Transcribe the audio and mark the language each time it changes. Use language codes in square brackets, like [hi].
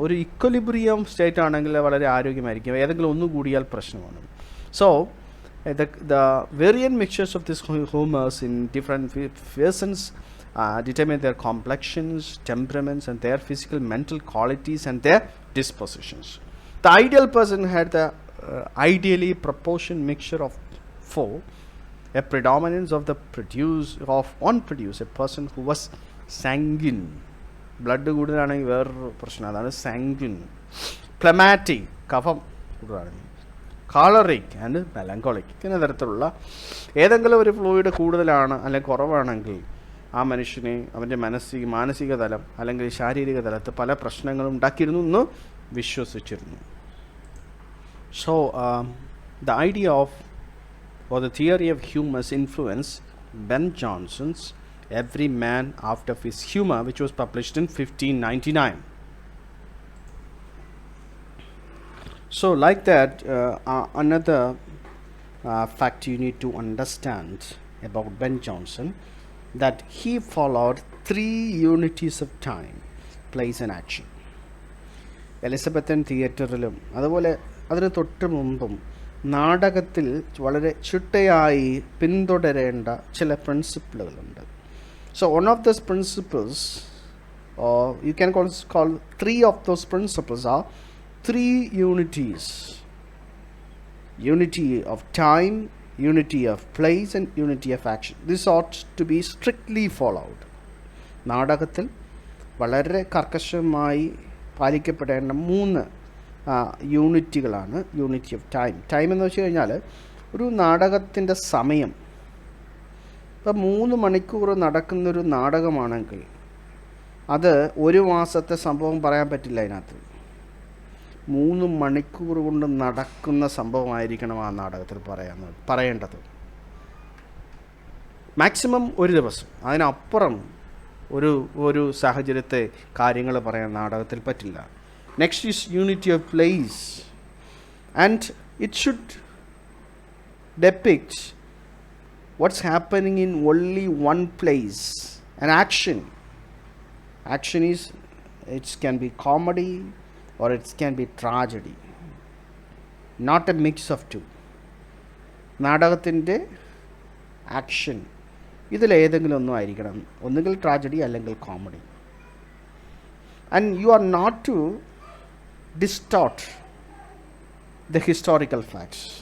[ml] ഒരു equilibrium state ആണെങ്കിൽ വളരെ ആരോഗ്യമായിരിക്കും, ഏതെങ്കിലും ഒന്ന് കൂടിയാൽ പ്രശ്നമാണ്. [en] So the variant mixtures of these humors in different persons determine their complexions, temperaments and their physical mental qualities and their dispositions. The ideal person had the ideally proportioned mixture of 4, a predominance of one produce, a person who was sanguine. [ml] Blood കൂടുതലാണെങ്കിൽ വേറൊരു പ്രശ്നം, അതാണ് സാങ്ക്വിൻ. പ്ലമാറ്റിക്, കഫം കൂടുതലാണെങ്കിൽ. കാളറിക് and melancholic. ഇങ്ങനെ തരത്തിലുള്ള ഏതെങ്കിലും ഒരു ഫ്ലൂയിഡ് കൂടുതലാണ് അല്ലെങ്കിൽ കുറവാണെങ്കിൽ ആ മനുഷ്യനെ അവൻ്റെ മാനസിക തലം അല്ലെങ്കിൽ ശാരീരിക തലത്ത് പല പ്രശ്നങ്ങളും ഉണ്ടാക്കിയിരുന്നു എന്ന് വിശ്വസിച്ചിരുന്നു. [en] So the idea of or the theory of humor's influence Ben Jonson's Every Man After His Humor, which was published in 1599. So like that, another fact you need to understand about Ben Jonson, that he followed 3 unities of time, place and action. [ml] Elizabethan തിയേറ്ററിലും അതുപോലെ അതിന് തൊട്ട് മുമ്പും നാടകത്തിൽ വളരെ ചിട്ടയായി പിന്തുടരേണ്ട ചില പ്രിൻസിപ്പിളുകളുണ്ട്. [en] So one of those principles, or you can call 3 of those principles, are 3 unities: unity of time, unity of place and unity of action. This ought to be strictly followed. [ml] നാടകത്തിൽ വളരെ കർക്കശമായി പാലിക്കപ്പെടേണ്ട 3 യൂണിറ്റുകളാണ്. യൂണിറ്റി ഓഫ് ടൈം എന്ന് വെച്ച് കഴിഞ്ഞാൽ ഒരു നാടകത്തിൻ്റെ സമയം. ഇപ്പം 3 മണിക്കൂർ നടക്കുന്നൊരു നാടകമാണെങ്കിൽ അത് 1 മാസത്തെ സംഭവം പറയാൻ പറ്റില്ല. അതിനകത്ത് 3 മണിക്കൂർ കൊണ്ട് നടക്കുന്ന സംഭവമായിരിക്കണം ആ നാടകത്തിൽ പറയേണ്ടത്. മാക്സിമം 1 ദിവസം, അതിനപ്പുറം ഒരു സാഹചര്യത്തെ കാര്യങ്ങൾ പറയാൻ നാടകത്തിൽ പറ്റില്ല. [en] Next is unity of place, and it should depict what's happening in only one place. An action is, it can be comedy or it can be tragedy, not a mix of 2. [ml] നാടകത്തിൻ്റെ action ഇതിലേതെങ്കിലും ഒന്നും ആയിരിക്കണം, ഒന്നുകിൽ tragedy അല്ലെങ്കിൽ comedy. [en] And you are not to distort the historical facts.